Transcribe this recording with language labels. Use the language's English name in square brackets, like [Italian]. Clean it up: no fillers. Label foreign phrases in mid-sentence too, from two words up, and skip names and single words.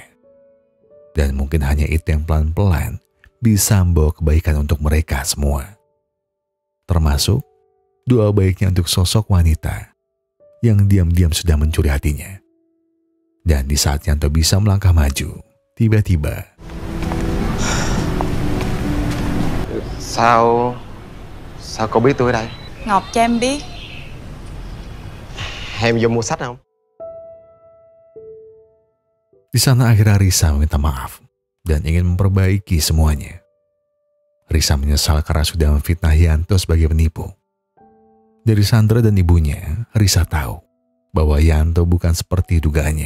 [Indonesian] Dan mungkin hanya itu yang pelan-pelan bisa membawa kebaikan untuk mereka semua. Termasuk doa baiknya untuk sosok wanita yang diam-diam sudah mencuri hatinya. Dan di saat Yanto bisa melangkah maju, tiba-tiba... [Vietnamese] Sao cậu biết tôi ở đây? Ngọc cho em biết. Em vô mua sách không? [Indonesian] Di sana akhirnya Risa meminta maaf dan ingin memperbaiki semuanya. Risa menyesal karena sudah memfitnah Yanto sebagai penipu. Dari Sandra dan ibunya, Risa tahu bahwa Yanto bukan seperti dugaannya.